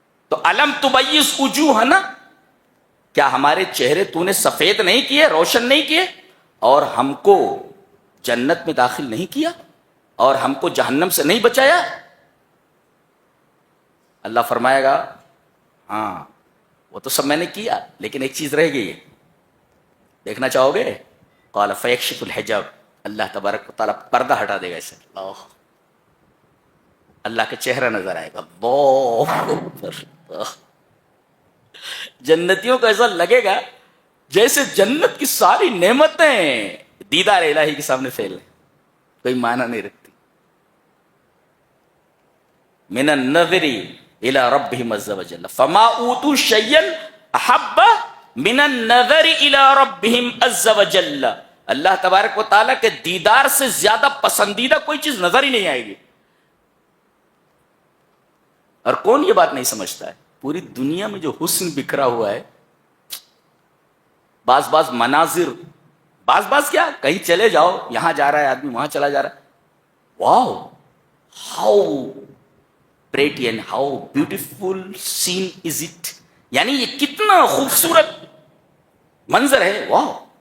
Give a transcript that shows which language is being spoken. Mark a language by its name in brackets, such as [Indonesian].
[Arabic] تو الم تبیض وجوہنا، [Urdu] کیا ہمارے چہرے تو نے سفید نہیں کیے، روشن نہیں کیے، اور ہم کو جنت میں داخل نہیں کیا اور ہم کو جہنم سے نہیں بچایا؟ اللہ فرمائے گا ہاں وہ تو سب میں نے کیا لیکن ایک چیز رہ گئی، دیکھنا چاہو گے؟ [Arabic] قال فیکشف الحجاب، [Urdu] اللہ تبارک و تعالیٰ پردہ ہٹا دے گا اسے، اللہ کا چہرہ نظر آئے گا. اللہ اکبر. جنتیوں کو ایسا لگے گا جیسے جنت کی ساری نعمتیں دیدار الہی کے سامنے فیل ہیں، کوئی معنی نہیں رکھتی. [Arabic] من النظر الى ربهم عز وجل فما اوتوا شيئا احب من النظر الى ربهم عز وجل. [Urdu] اللہ تبارک و تعالیٰ کے دیدار سے زیادہ پسندیدہ کوئی چیز نظر ہی نہیں آئے گی. اور کون یہ بات نہیں سمجھتا ہے؟ پوری دنیا میں جو حسن بکھرا ہوا ہے، بعض مناظر، بعض کیا کہیں چلے جاؤ، یہاں جا رہا ہے آدمی وہاں چلا جا رہا ہے، [English] wow how pretty and how beautiful scene is it, [Urdu] یعنی یہ کتنا خوبصورت منظر ہے. واو.